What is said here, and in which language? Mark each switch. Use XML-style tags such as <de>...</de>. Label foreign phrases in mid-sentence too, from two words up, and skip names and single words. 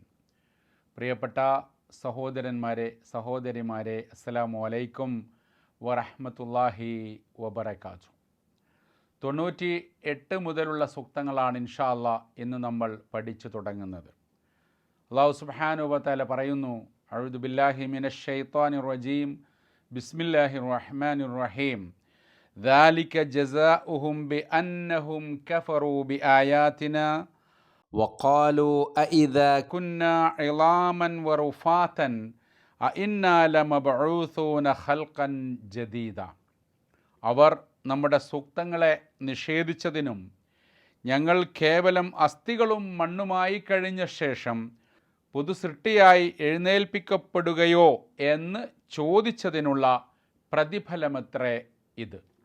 <ml>പ്രിയപ്പെട്ട സഹോദരന്മാരെ, സഹോദരിമാരെ,</ml> <ar>السلام عليكم ورحمة الله وبركاته.</ar> <ml>98 മുതലുള്ള സൂക്തങ്ങളാണ്</ml> <ar>إن شاء الله</ar> <ml>ഇന്ന് നമ്മൾ പഠിച്ചു തുടങ്ങുന്നത്.</ml> <ar>الله سبحانه وتعالى പറയുന്നു, أعوذ بالله من الشيطان الرجيم بسم الله الرحمن الرحيم. ذَلِكَ جَزَاؤُهُمْ بِأَنَّهُمْ كَفَرُوا بِآيَاتِنَا وَقَالُوا أَإِذَا كُنَّا عِظَامًا وَرُفَاتًا أَإِنَّا لَمَبْعُوثُونَ خَلْقًا جَدِيدًا.</ar> <ml>അവർ നമ്മുടെ സൂക്തങ്ങളെ നിഷേധിച്ചതിനും ഞങ്ങൾ കേവലം അസ്ഥികളും മണ്ണുമായി കഴിഞ്ഞ ശേഷം പുതുസൃഷ്ടിയായി എഴുന്നേൽപ്പിക്കപ്പെടുകയോ എന്ന് ചോദിച്ചതിനുള്ള പ്രതിഫലമത്രേ ഇത്.</ml>